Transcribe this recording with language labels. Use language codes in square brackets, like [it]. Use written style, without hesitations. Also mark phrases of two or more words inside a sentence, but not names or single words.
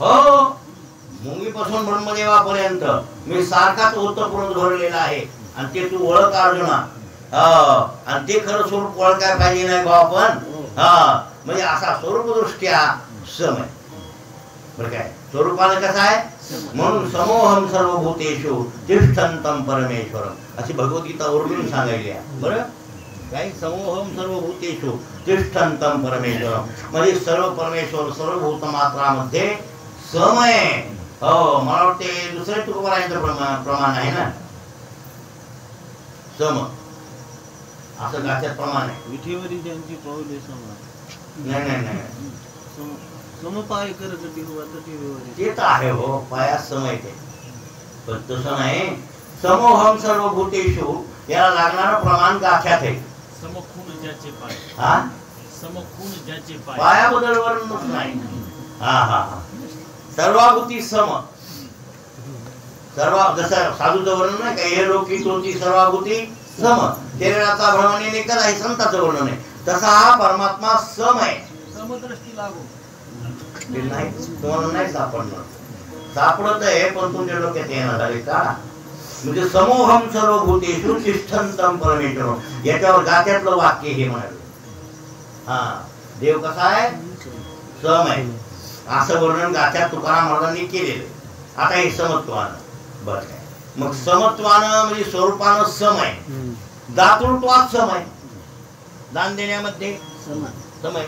[mr] हो, मुंगीपासून ब्रह्मदेवापर्यंत मी सारखाच ओतप्रोत भरलेला आहे, आणि ते तू ओळख अर्जुना. आणि ते खरं स्वरूप ओळखाय पाहिजे नाही भाऊ आपण. म्हणजे असा स्वरूपदृष्ट्या सम आहे, बरं काय? स्वरूपानं कसं आहे? म्हणून [sa] समोहम सर्वभूतेषु तिष्ठन्तं परमेश्वरम, [mr] अशी भगवद्गीता ओरडून सांगायली आहे. बरं काय? [sa] समोहम सर्वभूतेषु तिष्ठन्तं परमेश्वरम, [mr] म्हणजे सर्व परमेश्वर सर्व भूतमात्रामध्ये सम आहे. हो, मला वाटते दुसरे तुकोबारायांचं प्रमाण आहे ना, सम असं गाच्यात प्रमाण आहे. विठेवरी ज्यांची पाऊले समा, नाही नाही नाही, समपाय करत ते तर आहे हो, पायात सम येते, पण तसं नाही. [sa] समोहम सर्वभूतेषु [mr] याला लागणारं प्रमाण गाच्यात आहे. समखून ज्याचे पाय, हा, समखून ज्याचे पाय, पायाबद्दल वर्णनच नाही. हा हा हा, सर्वाभूती सम, सर्व जसं साधूचं वर्णन नाही का, हे लोकी तोची सर्वाभूती सम, शरीराचा भ्रमणे निकल आहे संताचं वर्णन आहे. तसा हा परमात्मा सम आहे. समदृष्टी लागू, ते नाही तुम्हाला नाही सापडणार, सापडत आहे पण तुमच्या डोक्यात येणार आहे का? [sa] म्हणजे समोहम सर्वभूतेषु तिष्ठन्तं परमेश्वरम, [mr] याच्यावर गात्यातलं वाक्य हे म्हणाले. हा, देव कसा आहे? सम आहे, असं वर्णन गात्यात तुकाराम महाराजांनी केलेलं. आता हे समत्वानं, बरं काय? मग समत्वानं म्हणजे स्वरूपानं सम आहे, दातृत्वात सम आहे, दान देण्यामध्ये सम आहे.